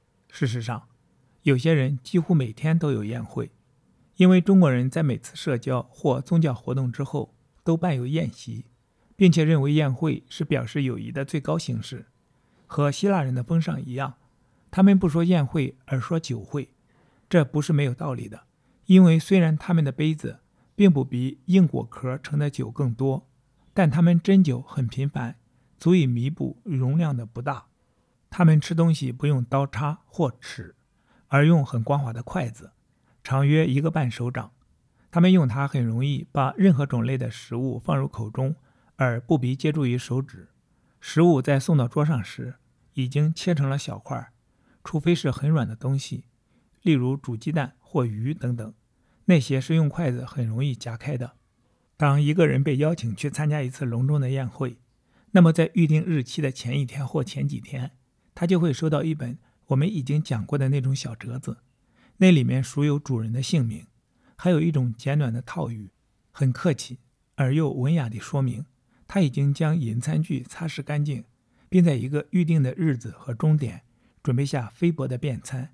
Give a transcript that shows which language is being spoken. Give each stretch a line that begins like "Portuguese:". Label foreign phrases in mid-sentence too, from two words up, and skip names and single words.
Chinese: 事實上，有些人幾乎每天都有宴會，因為中國人在每次社交或宗教活動之後都辦有宴席， 並且認為宴會是表示友誼的最高形式。和希臘人的封賞一樣，他們不說宴會而說酒會，這不是沒有道理的。因為雖然他們的杯子並不比硬果殼盛的酒更多，但他們斟酒很頻繁，足以彌補容量的不大。他們吃東西不用刀叉或尺，而用很光滑的筷子，長約1個半手掌。他們用它很容易把任何種類的食物放入口中，而不必借助於手指。食物在送到桌上時，已經切成了小塊，除非是很軟的東西，例如煮雞蛋或魚等等，那些是用筷子很容易夾開的。當一個人被邀請去參加一次隆重的宴會，那麼在預定日期的前一天或前幾天，他就會收到一本我們已經講過的那種小折子，那裡面署有主人的姓名，還有一種簡短的套語，很客氣而又文雅地說明他已經將飲餐具擦拭乾淨，並在一個預定的日子和鐘點準備下菲薄的便餐。